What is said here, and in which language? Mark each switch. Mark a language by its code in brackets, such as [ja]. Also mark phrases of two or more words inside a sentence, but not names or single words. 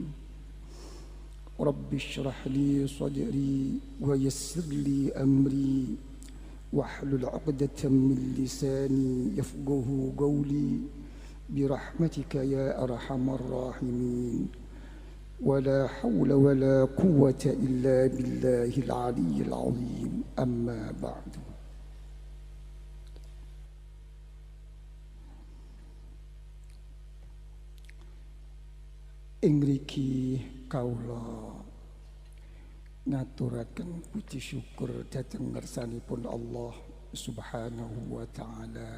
[ar] رب اشرح لي صدري ويسر لي أمري واحلل عقدة من لساني يفقه قولي برحمتك يا أرحم الراحمين. ولا حول ولا قوة إلا بالله العلي العظيم. أما بعد. [jv] Ingriki kaula ngaturaken puji syukur dhateng ngersanipun [ar] الله سبحانه وتعالى.